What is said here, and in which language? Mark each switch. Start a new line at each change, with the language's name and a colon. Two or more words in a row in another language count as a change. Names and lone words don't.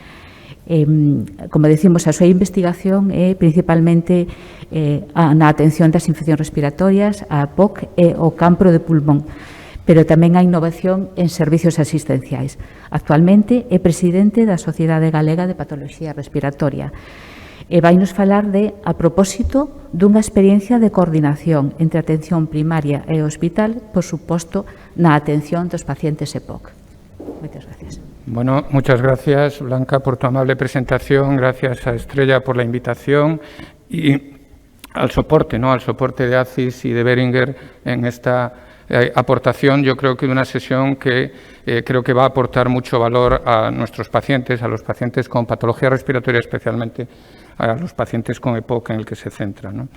Galician: Como decimos, a súa investigación é principalmente na atención das infeccións respiratorias, a POC e o cancro de pulmón, pero tamén a innovación en servicios asistenciais. Actualmente é presidente da Sociedade Galega de Patoloxía Respiratoria e vai nos falar de, a propósito dunha experiencia de coordinación entre a atención primaria e o hospital, por suposto, na atención dos pacientes EPOC. Moitas gracias.
Spanish: Bueno, muchas gracias, Blanca, por tu amable presentación. Gracias a Estrella por la invitación y al soporte, ¿no? Al soporte de ACIS y de Beringer en esta aportación. Yo creo que de una sesión que creo que va a aportar mucho valor a nuestros pacientes, a los pacientes con patología respiratoria, especialmente a los pacientes con EPOC en el que se centra, ¿no?